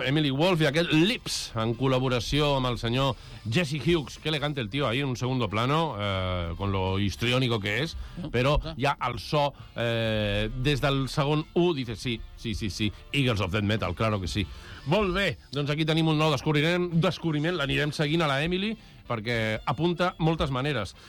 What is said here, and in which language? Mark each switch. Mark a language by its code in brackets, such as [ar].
[ca] Emily Wolf i aquest Lips, en col·laboració amb el senyor Jesse Hughes. [es] Qué elegante el tío ahí en un segundo plano, con lo histriónico que es, [ca] però ja el so, des del segon U, [es] dices sí, Eagles of Death Metal, claro que sí. [ca] Molt bé, doncs aquí tenim un nou descobriment, l'anirem seguint a la Emily, perquè apunta moltes maneres.